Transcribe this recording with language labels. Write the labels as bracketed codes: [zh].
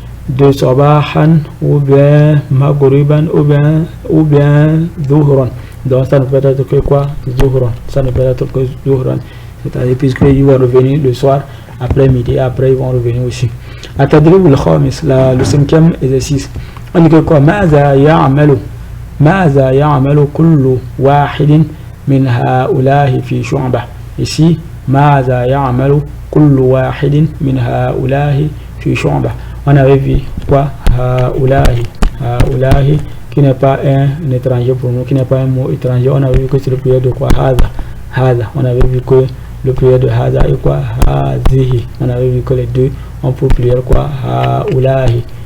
[fr] de sabahan ou bien maghriban ou bien zuhran. Donc ça ne peut être que quoi? Zuhran. Ça ne peut être que zuhran. C'est-à-dire puisqu'ils vont revenir le soir, après midi, après ils vont revenir aussi. [ar] التدريب الخامس [fr] le cinquième exercice. On dit que quoi? [ar] ماذا يعمل كل واحد من هؤلاء في شعبة. [fr] Ici [ar] ماذا يعمل كل واحد من هؤلاء في شعبة. [fr] On avait vu quoi? هؤلاء qui n'est pas un étranger pour nous, qui n'est pas un mot étranger. On avait vu que c'est le pluriel de quoi? [ar] هذا. [fr] On avait vu que le pluriel de هذا est quoi? [ar] هذه. [fr] On avait vu que les deux ont pour pluriel quoi? [ar] هؤلاء.